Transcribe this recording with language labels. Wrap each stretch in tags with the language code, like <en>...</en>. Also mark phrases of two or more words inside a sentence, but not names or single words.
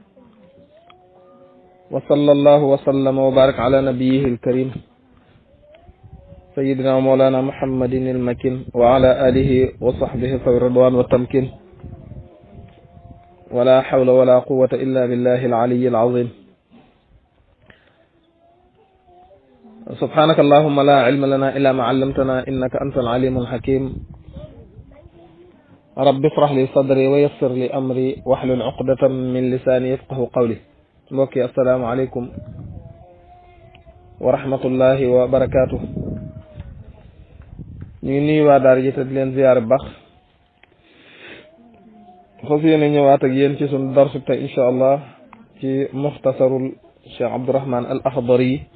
<ar>وصلى الله وسلم وبارك على نبيه الكريم سيدنا ومولانا محمد المكين وعلى آله وصحبه ذوي الرضوان والتمكين ولا حول ولا قوة إلا بالله العلي العظيم. سبحانك اللهم لا علم لنا إلا ما علمتنا إنك أنت العليم الحكيم. رب اشرح لي صدري ويسر لي أمري واحلل عقدة من لساني يفقه قولي.</ar> <wo>mbokk yi</wo> <ar>السلام عليكم ورحمة الله وبركاته.</ar> <wo>ñu ngi nuyu waa daara ji te di leen ziyaar bu baax. foofu yéene ñëwaat ak yéen ci sunu darsu tey</wo> <ar>إن شاء الله</ar> <wo>ci muxtasarul Cheikh Abdourahman al Akhdari.</wo>